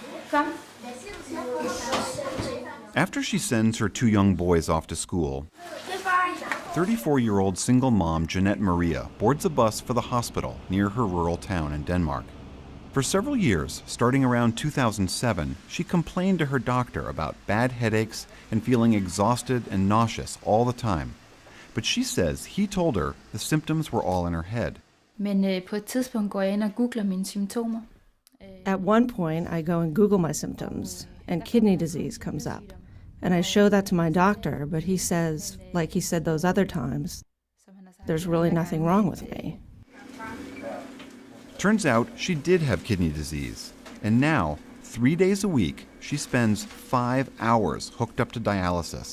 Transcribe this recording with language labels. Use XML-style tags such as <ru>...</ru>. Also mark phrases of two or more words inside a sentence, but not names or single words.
<en>After she sends her 2 young boys off to school, 34-year-old single mom Jeanette Maria boards a bus for the hospital near her rural town in Denmark. For several years, starting around 2007, she complained to her doctor about bad headaches and feeling exhausted and nauseous all the time. But she says he told her the symptoms were all in her head.</en> <da>Men på et tidspunkt går jeg ind og googler mine symptomer.</da> <en>At one point, I go and Google my symptoms, and kidney disease comes up. And I show that to my doctor, but he says, like he said those other times, there's really nothing wrong with me. Turns out she did have kidney disease, and now, 3 days a week, she spends 5 hours hooked up to dialysis.</en>